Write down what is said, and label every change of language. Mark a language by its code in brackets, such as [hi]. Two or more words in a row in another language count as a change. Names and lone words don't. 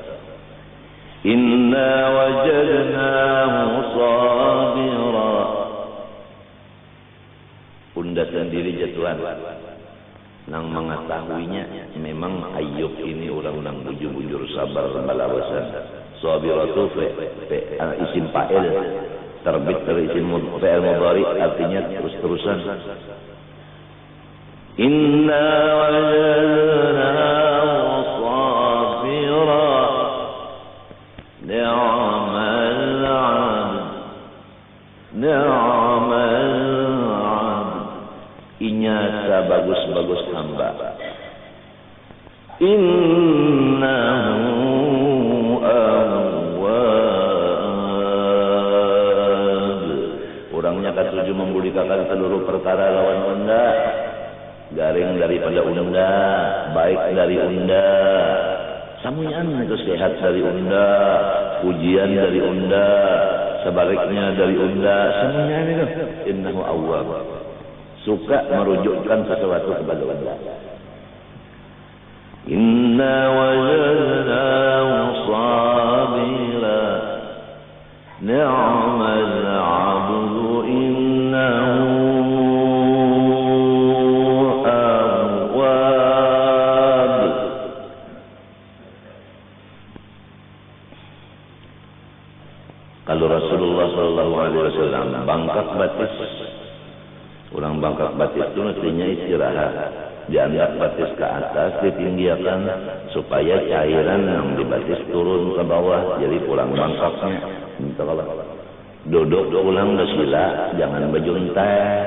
[ar] إنا وجدناه صابرا. [bjn] Unda sendiri jatuhan. Nang mengetahuinya memang Ayub ini orang bujur-bujur sabar balawasan. Sabiratu [ar] اسم فاعل [bjn] terbit dari [ar] اسم فعل مضارع [bjn] artinya terus-terusan. [ar] إنا وجدناه صابرا نعم العبد [bjn] inyata bagus-bagus hamba. [ar] إنه أواب. [bjn] Orangnya katujuh membudikakan seluruh perkara lawan unda, garing daripada unda, baik dari unda, samuyan itu sehat dari unda, pujian dari unda, sebaliknya dari unda, semuanya itu [ar] إنه أواب, [bjn] suka merujukkan sesuatu kepada unda. [ar] إنا وجدناه صابلا نعم العبد إنه أواب. [bjn] Kalau Rasulullah [ar] صلى الله عليه وسلم [bjn] bangkak batis, orang bangkak batis itu mestinya istirahat, diangkat batis ke atas, ditinggikan supaya cairan yang di batis turun ke bawah, jadi pulang bangkaknya. Minta kalau duduk pulang bersila, jangan bejuntai.